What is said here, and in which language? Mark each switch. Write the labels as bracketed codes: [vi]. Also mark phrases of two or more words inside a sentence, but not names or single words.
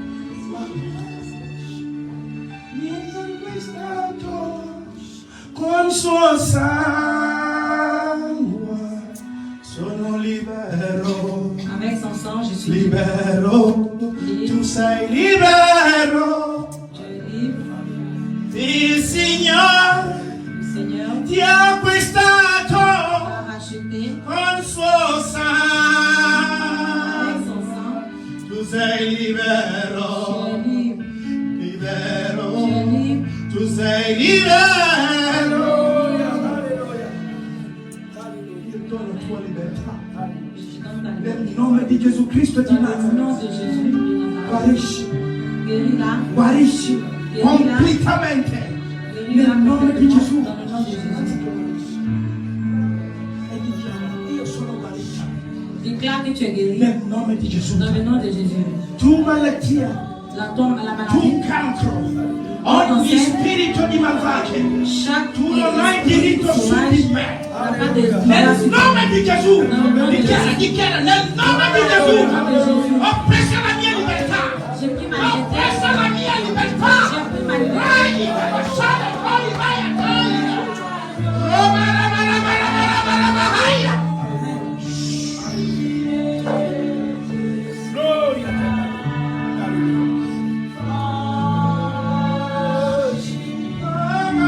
[it] niente è stato con suo sangue, sono libero, [fr] Avec son sang, je suis [it] libero, tu sei libero, [fr] Tu es libre. [it] il Signore [fr] Le Seigneur [it] ti ha acquistato [fr] t'a racheté [it] con suo sangue, [fr] avec son sang. [it] tu sei [fr] Tu [it] libero. [fr] es libre. [it] Libero, [fr] Tu es libre. [it] tu sei libero. Alleluia. Io dono la tua libertà. [fr] Je te donne ta liberté. [it] Nel nome di Gesù Cristo di [fr] Dans le [it] Nazareth. [fr] nom de Jésus de Nazareth. [it] Guarisci, [fr] Guéris-la. [it] guarisci completamente. [fr] Guéris-la [it] Nel nome di Gesù. [fr] dans le nom de Jésus. [it] E dichiara, io sono guarita. [fr] Déclare que tu es guéri [it] Nel nome di Gesù. [fr] dans le nom de Jésus. [it] Tu malattia, [fr] La [it] tu [fr] maladie, [it] cancro, ogni spirito di malvagio, [fr] chaque [it] tu non hai diritto su di me. [fr] n'a pas de [it] Nel nome di Gesù, Dichiara, dichiara, nel nome di Gesù, ho preso la mia libertà, [fr] J'ai pris ma [it] ho [fr] liberté. [it] preso la mia libertà, [fr] J'ai pris ma liberté. [it] vai, lasciate, vai, vai, vai, Roma, Roma, Roma, Roma, Roma, Roma, vai. Gloria a te. Alleluia.